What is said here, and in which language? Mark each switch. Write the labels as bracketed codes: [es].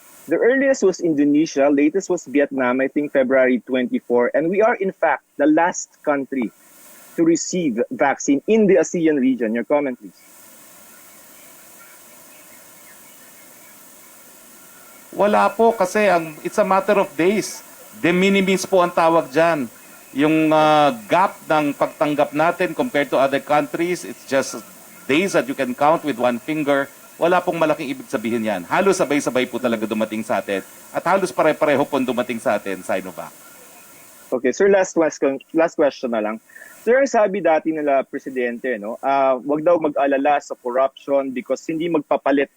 [en] The earliest was Indonesia, latest was Vietnam, I think February 24, and we are in fact the last country to receive vaccine in the ASEAN region. Your comment, please. [tl] Wala po kasi [en] it's a matter of days. [tl] De minimis po ang tawag dyan. Yung gap ng pagtanggap natin [en] compared to other countries, it's just days that you can count with one finger. [tl] Wala pong malaking ibig sabihin yan. Halos sabay-sabay po talaga dumating sa atin. At halos pare-pareho po dumating sa atin, Sinovac. Okay, sir, last question na lang. Sir, ang sabi dati nila Presidente, no, wag daw mag-alala sa corruption because hindi magpapalit.